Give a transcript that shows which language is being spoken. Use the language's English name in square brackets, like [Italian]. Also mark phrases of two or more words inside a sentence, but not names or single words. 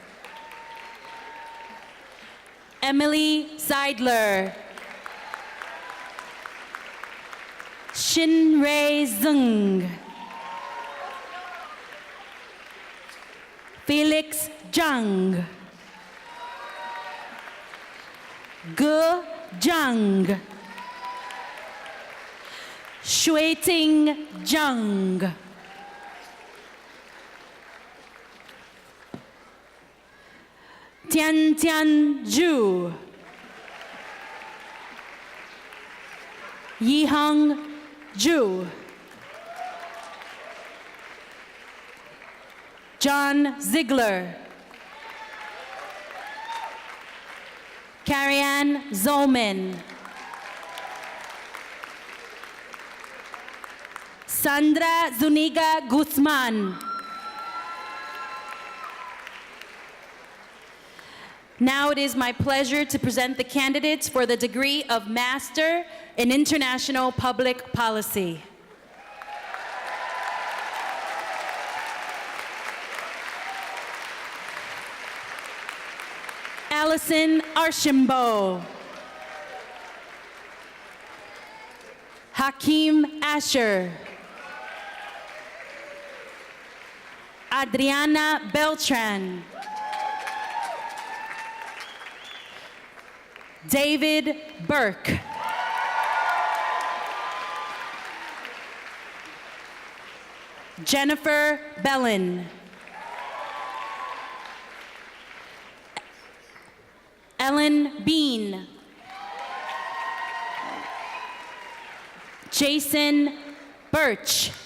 [English] Emily Seidler. Shinrei Zeng. Felix Zhang. Ge Zhang. Shuiting Zhang. Tian Tian Ju. Yihong Ju. John Ziegler. Carrie-Ann Zolman. Sandra Zuniga Guzman. Now it is my pleasure to present the candidates for the degree of Master in International Public Policy. Allison Archambault. Hakeem Asher. Adriana Beltran. David Burke. Jennifer Bellin. Ellen Bean. Jason Birch.